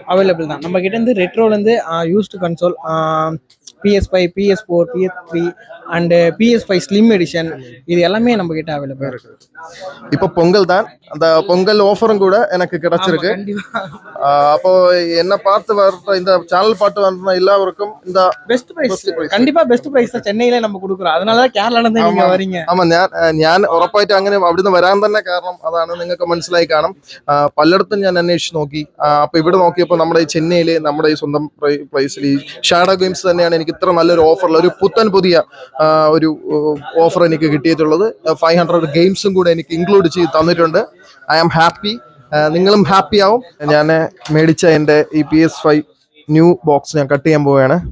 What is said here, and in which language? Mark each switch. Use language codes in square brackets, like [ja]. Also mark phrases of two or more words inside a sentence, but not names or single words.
[ta] அவைலபிள் தான். நம்ம கிட்ட இருந்து ரெட்ரோல இருந்து [en] used console, [ta] PS5, PS4, PS3 அண்ட் PS5 [en] slim edition, [ta] இது எல்லாமே நம்ம கிட்ட அவைலபிள் இருக்கு. இப்போ பொங்கல் தான், அந்த பொங்கல் ஆஃபரும் கூட எனக்கு கிடைச்சிருக்கு. அப்போ என்ன பார்த்து வர்ற இந்த சேனல் பார்த்து வர்ற எல்லாருக்கும் இந்த [en] best price, [ta] கண்டிப்பா [en] best price [ta] சென்னையில நம்ம கொடுக்குறோம். அதனால தான் കേരള நீங்க வரீங்க. ஆமா, [ml] ഞാൻ ഉറപ്പായിട്ട് അങ്ങനെ അവിടുന്ന് വരാൻ തന്നെ കാരണം അതാണ്. നിങ്ങൾക്ക് മനസ്സിലായി കാണും. പലയിടത്തും ഞാൻ അന്വേഷിച്ച് നോക്കി. അപ്പൊ ഇവിടെ നോക്കിയപ്പോൾ നമ്മുടെ ഈ ചെന്നൈയില് നമ്മുടെ ഈ സ്വന്തം പ്ലേസിൽ ഈ ഷാഡോ ഗെയിംസ് തന്നെയാണ് എനിക്ക് ഇത്ര നല്ലൊരു ഓഫറിൽ ഒരു പുതിയ ഒരു ഓഫർ എനിക്ക് കിട്ടിയിട്ടുള്ളത്. 500 ഗെയിംസും കൂടെ എനിക്ക് ഇൻക്ലൂഡ് ചെയ്ത് തന്നിട്ടുണ്ട്. [en] I am happy, [ml] നിങ്ങളും ഹാപ്പി ആവും. ഞാൻ മേടിച്ച എൻ്റെ ഈ PS5 [en] new box [ml] ഞാൻ കട്ട് ചെയ്യാൻ പോവുകയാണ്.